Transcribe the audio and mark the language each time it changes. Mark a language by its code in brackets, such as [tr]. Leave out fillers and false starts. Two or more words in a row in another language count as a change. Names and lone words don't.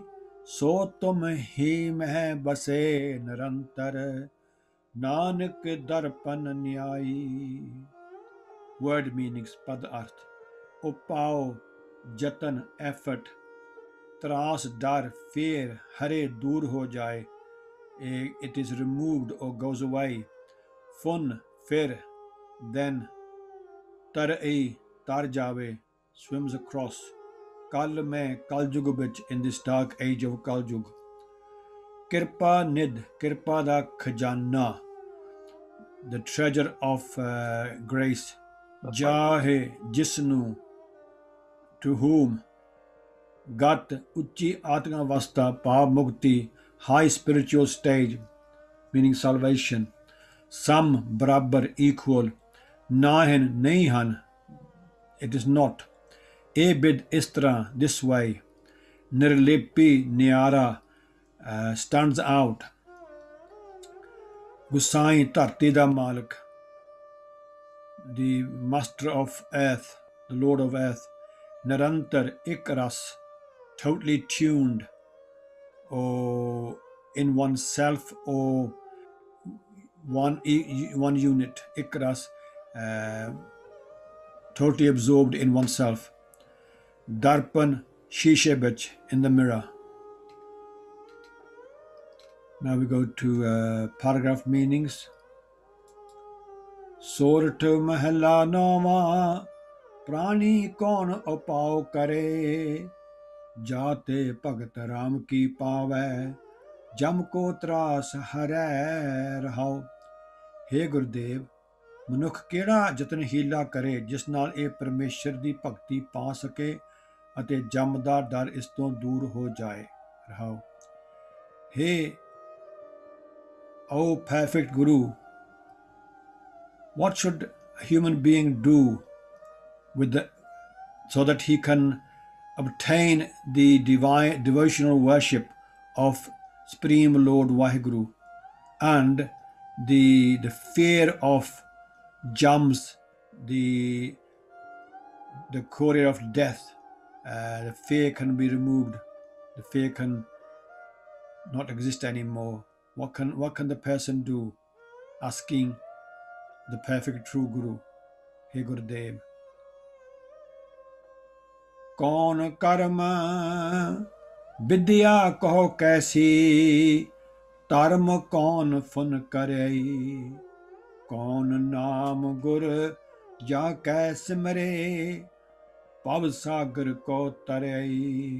[pa] ਸੋ ਤੁਮ ਹੀ ਮਹਿ ਬਸੇ ਨਿਰੰਤਰ, ਨਾਨਕ ਦਰਪਨ ਨਿਆਈ। [en] word meanings, [pa] ਪਦ ਅਰਥ। ਉਪਾਉ ਜਤਨ, ਐਫਰਟ। ਤਰਾਸ ਡਰ, ਫੇਰ, ਹਰੇ ਦੂਰ ਹੋ ਜਾਏ, [en] it is removed or goes away. [pa] ਫੁਨ ਫਿਰ, then। ਤਰਈ ਤਰ ਜਾਵੇ, [en] swims across। [pa] ਕਲ ਮੈਂ ਕਲਯੁਗ ਵਿੱਚ, [en] in this dark age of ਕਲਯੁਗ। [pa] ਕਿਰਪਾ ਨਿਧ, ਕਿਰਪਾ ਦਾ ਖਜ਼ਾਨਾ, [en] the treasure of grace। [pa] ਜਾਹੇ ਜਿਸਨੂੰ, [en] to whom। [pa] ਗਤ ਉੱਚੀ ਆਤਮਾ ਅਵਸਥਾ, ਭਾਵ ਮੁਕਤੀ, [en] high spiritual stage meaning salvation। [pa] ਸਮ ਬਰਾਬਰ, equal। ਨਾਹਿਨ ਨਹੀਂ ਹਨ, [en] it is not। [pa] ਇਹ ਬਿਦ ਇਸ ਤਰ੍ਹਾਂ, [en] this way। [pa] ਨਿਰਲੇਪੀ ਨਿਆਰਾ, [en] stands out। [pa] ਗੁਸਾਈ ਧਰਤੀ ਦਾ ਮਾਲਕ, [en] the master of earth, the lord of earth। [pa] ਨਿਰੰਤਰ ਇੱਕ ਰਸ, [en] totally tuned or in oneself or one unit। [pa] ਇੱਕ ਰਸ, [en] totally absorbed in oneself। [pa] ਦਰਪਨ ਸ਼ੀਸ਼ੇ ਵਿੱਚ, [en] in the mirror। Now we go to paragraph meanings। [pa] ਸੋਰਠ ਮਹੱਲਾ ਨੌਵਾਂ। ਪ੍ਰਾਨੀ ਕੌਣ ਉਪਾਉ ਕਰੇ, ਜਾਤੇ ਭਗਤ ਰਾਮ ਕੀ ਪਾਵੈ, ਜਮ ਕੋ ਤਰਾਸ ਹਰੈ ਰਹਾਉ। ਹੇ ਗੁਰਦੇਵ, ਮਨੁੱਖ ਕਿਹੜਾ ਯਤਨ ਹੀਲਾ ਕਰੇ ਜਿਸ ਨਾਲ ਇਹ ਪਰਮੇਸ਼ਰ ਦੀ ਭਗਤੀ ਪਾ ਸਕੇ ਅਤੇ ਜਮ ਦਾ ਡਰ ਇਸ ਤੋਂ ਦੂਰ ਹੋ ਜਾਏ। ਰਹਾਉ। [en] ਹੇ O perfect Guru, what should a human being do so that he can obtain the divine devotional worship of Supreme Lord Vaheguru and the fear of jams, the courier of death? The fear can be removed. The fear can not exist anymore. What can the person do? Asking the perfect true Guru, Hey Gurudev। [hi] कौन कर्म विद्या कहो कैसी, धर्म कौन फुन करे। कौन नाम गुर जा कै सिमरे, भव सागर को तरई।